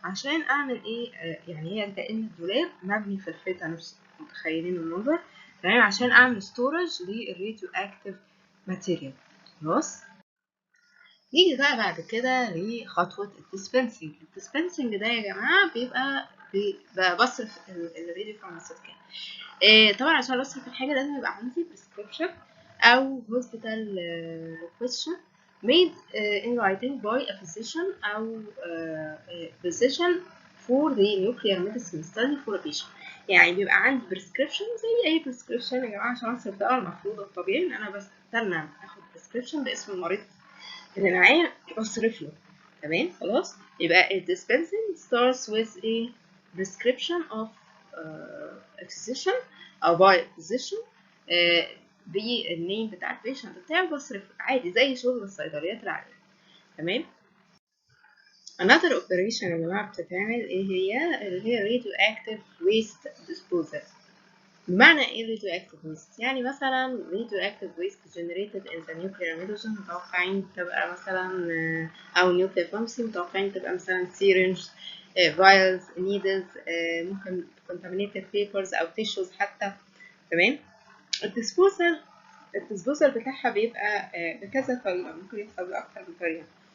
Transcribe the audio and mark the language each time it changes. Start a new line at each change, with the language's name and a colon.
Arabic: عشان اعمل ايه؟ يعني هي كأن الدولاب مبني في الحيطه نفسه، متخيلين المنظر؟ تمام. عشان اعمل ستورج للراديو اكتيف ماتيريال. خلاص. نيجي بقى بعد كده لخطوة الديسبنسنج. الديسبنسنج ده يا جماعة بيبقى بصرف الراديو فارماسيوتيكال. طبعا عشان اصرف الحاجة لازم يبقى عندي
English: prescription أو hospital requisition made in writing by a physician أو physician for the nuclear medicine study for a patient.
Arabic: يعني بيبقى عندي prescription زي أي prescription يا جماعة. عشان أصرف ده المفروض الطبيعي إن أنا بستنى آخد prescription باسم المريض اللي معايا بصرف له. تمام. خلاص. يبقى ال
English: dispensing starts with a prescription of a physician
Arabic: أو by a physician بالنيم بتاع البيشنت بتاعه، بصرف عادي زي شغل الصيدليات العادية. تمام.
English: another operation
Arabic: يا جماعة بتتعمل ايه هي؟ اللي هي
English: radioactive waste disposal.
Arabic: بمعنى ايه radioactive waste؟ يعني مثلا
English: radioactive waste generated in the nuclear medicine
Arabic: متوقعين تبقى مثلا او nuclear pharmacy متوقعين تبقى مثلا syringe vials needles ممكن contaminated papers او tissues حتى. تمام. الديسبوزال بتاعها بيبقى بكذا طريقة، ممكن يحصل بأكتر من طريقة.